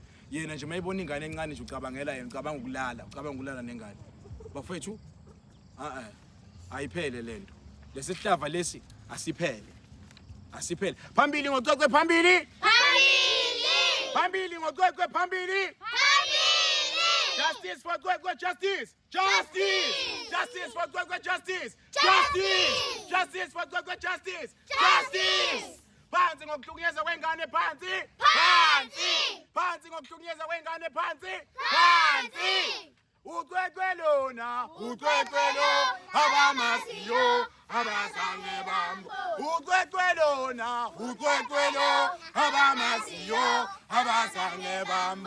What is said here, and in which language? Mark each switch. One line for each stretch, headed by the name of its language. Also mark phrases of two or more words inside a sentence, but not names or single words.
Zulu: Yena nje mayibona ingane encane nje ucabangela yena, ucabanga ukulala nengane. Bafethu ayiphele lento. Lesihlava lesi asiphele. Asiphele. Phambili ngoCwecwe phambili. Phambili. Phambili ngoCwecwe phambili. Phambili.
English: Justice for Cwecwe, justice. Justice. Justice for Cwecwe, justice. Justice. Justice for Cwecwe, justice. Justice.
Zulu: Phansi ngokuhlukunyezwa kwengane phansi. Phansi. Phansi ngokuhlukunyezwa kwengane phansi. Phansi. Ucwekwelona, ucwekwelo, abamaziyo, abazange bambo. Ucwekwelona, ucwekwelo, abamaziyo, abazange bambo.